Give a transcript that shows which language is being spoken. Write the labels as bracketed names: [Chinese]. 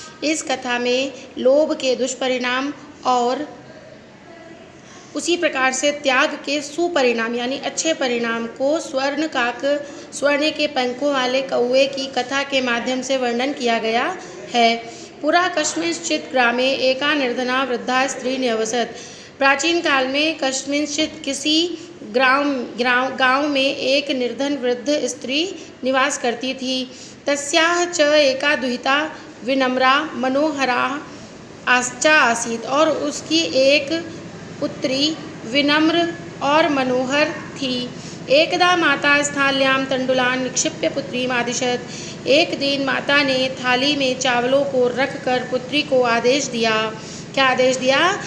[Hindi] इस कथा में लोभ के दुष्परिणाम और उसी प्रकार से त्याग के सुपरिणाम यानी अच्छे परिणाम को स्वर्णकाक, स्वर्ण के पंखों वाले कौवे की कथा के माध्यम से वर्णन किया गया है। [Sanskrit] पुरा कस्मिंश्चित् ग्रामे एका निर्धना वृद्धा स्त्री न्यवसत्। [Hindi] प्राचीन काल में कस्मिंश्चित् किसी गांव में एक निर्धन वृद्ध स्त्री निवास करती थी। [Sanskrit] तस्याः च एका दुहिता विनम्रा मनोहरा आश्चा आसीत्। [Hindi] और उसकी एक पुत्री विनम्र और मनोहर थी। [Sanskrit] एकदा माता स्थाल्यां तंडुलान् निक्षिप्य पुत्रीमादिशत्। [Hindi] एक दिन माता ने थाली में चावलों को रखकर पुत्री को आदेश दिया। क्या आदेश दिया?